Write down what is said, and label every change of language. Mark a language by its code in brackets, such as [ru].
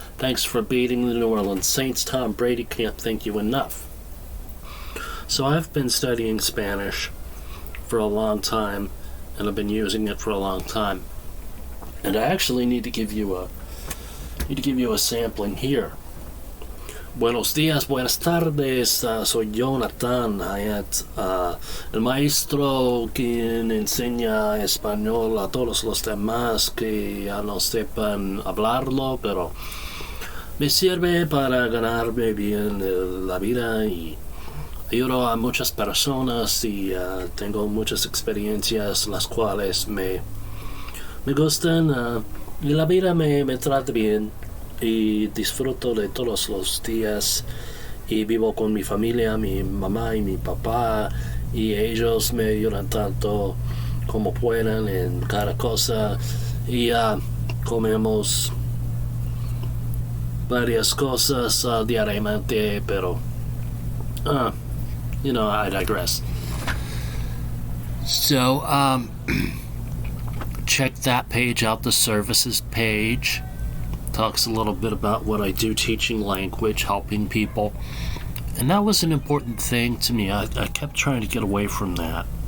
[en] Thanks for beating the New Orleans Saints. Tom Brady, can't thank you enough. So I've been studying Spanish for a long time, and I've been using it for a long time. And I actually need to give you a sampling here. [es] Buenos días, buenas tardes, soy Jonathan Hayat, el maestro quien enseña español a todos los demás que ya no sepan hablarlo, pero me sirve para ganarme bien la vida y ayudo a muchas personas y tengo muchas experiencias las cuales me gustan y la vida me trata bien. Y disfruto de todos los días y vivo con mi familia, mi mamá y mi papá, y ellos me ayudan tanto como puedan en cada cosa y comemos varias cosas diariamente, pero [en] I digress. So check that page out, the services page. Talks a little bit about what I do teaching language, helping people. And that was an important thing to me. I kept trying to get away from that.